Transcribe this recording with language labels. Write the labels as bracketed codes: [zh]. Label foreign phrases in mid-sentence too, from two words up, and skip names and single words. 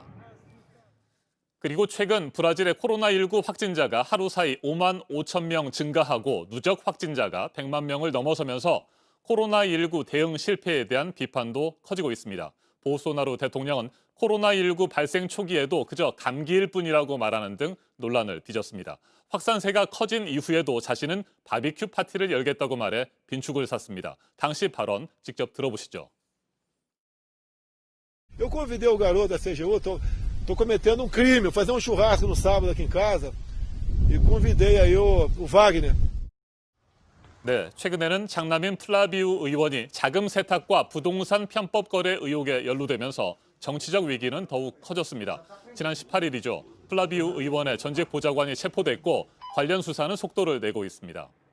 [ko] 그리고 최근 브라질의 코로나19 확진자가 하루 사이 5만 5천 명 증가하고 누적 확진자가 100만 명을 넘어서면서 코로나19 대응 실패에 대한 비판도 커지고 있습니다. 보소나루 대통령은 코로나19 발생 초기에도 그저 감기일 뿐이라고 말하는 등 논란을 빚었습니다. 확산세가 커진 이후에도 자신은 바비큐 파티를 열겠다고 말해 빈축을 샀습니다. 당시 발언 직접 들어보시죠. [pt] Eu convidei o garoto da CGU, tô cometendo um crime, vou fazer um churrasco no sábado aqui em casa e convidei aí o Wagner. [ko] 네, 최근에는 장남인 플라비우 의원이 자금 세탁과 부동산 편법 거래 의혹에 연루되면서 정치적 위기는 더욱 커졌습니다. 지난 18일이죠. 플라비우 의원의 전직 보좌관이 체포됐고 관련 수사는 속도를 내고 있습니다.